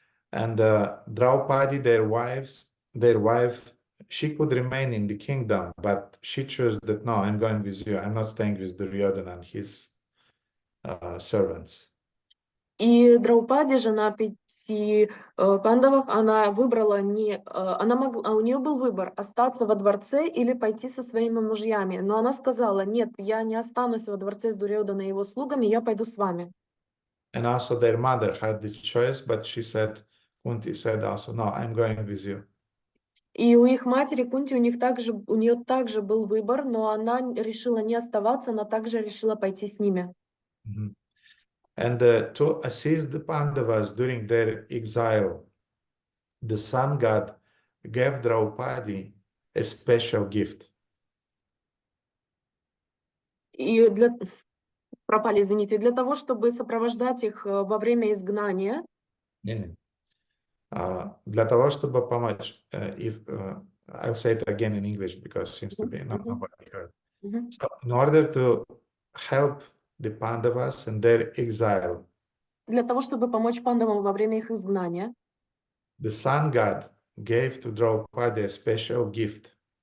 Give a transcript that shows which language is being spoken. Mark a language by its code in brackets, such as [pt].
[en] And Draupadi, their wife, she could remain in the kingdom, but she chose that, no, I'm going with you. I'm not staying with Duryodhana and his servants. [ru] И Драупади, жена 5 пандавов, она выбрала у нее был выбор остаться во дворце или пойти со своими мужьями. Но она сказала: нет, я не останусь во дворце с Дурьодана и его слугами, я пойду с вами. [en] And also their mother had the choice, but Kunti said also, no, I'm going with you. [ru] И у их матери Кунти, у нее также был выбор, но она решила не оставаться, она также решила пойти с ними. [en] And to assist the Pandavas during their exile, the sun god gave Draupadi a special gift. [ru] И пропали, извините, для того, чтобы сопровождать их во время изгнания. Для того, чтобы помочь, [en] I'll say it again in English because it seems to be nobody heard. So in order to help the Pandavas in their exile, [ru] для того, чтобы помочь пандавам во время их изгнания, [en] the sun god gave to Draupadi a special gift.